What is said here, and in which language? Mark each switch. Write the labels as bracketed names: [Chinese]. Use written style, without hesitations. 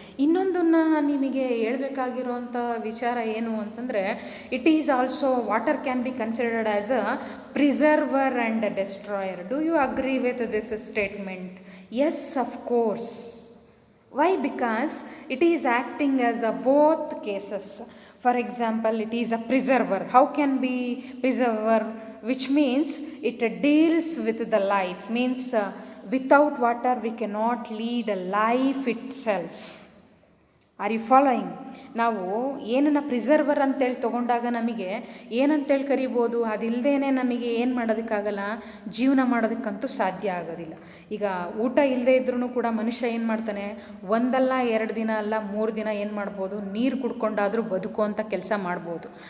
[Kannada] ಇನ್ನೊಂದನ್ನು ನಿಮಗೆ ಹೇಳಬೇಕಾಗಿರೋಂಥ ವಿಚಾರ ಏನು ಅಂತಂದರೆ, [English] It is also water can be considered as a preserver and a destroyer. Do you agree with this statement? Yes, of course. Why? Because it is acting as a both cases. For example, it is a preserver. How can be preserver? Which means it deals with the life. Means without water we cannot lead a life itself. Are you following? [Kannada] ನಾವು ಏನನ್ನು ಪ್ರಿಸರ್ವರ್ ಅಂತೇಳಿ ತೊಗೊಂಡಾಗ ನಮಗೆ ಏನಂತೇಳಿ ಕರಿಬೋದು, ಅದಿಲ್ಲದೇ ನಮಗೆ ಏನು ಮಾಡೋದಕ್ಕಾಗಲ್ಲ, ಜೀವನ ಮಾಡೋದಕ್ಕಂತೂ ಸಾಧ್ಯ ಆಗೋದಿಲ್ಲ. ಈಗ ಊಟ ಇಲ್ಲದೇ ಇದ್ರೂ ಕೂಡ ಮನುಷ್ಯ ಏನು ಮಾಡ್ತಾನೆ, ಒಂದಲ್ಲ 2 ದಿನ ಅಲ್ಲ 3 ದಿನ ಏನು ಮಾಡ್ಬೋದು, ನೀರು ಕುಡ್ಕೊಂಡಾದರೂ ಬದುಕುವಂಥ ಕೆಲಸ ಮಾಡ್ಬೋದು.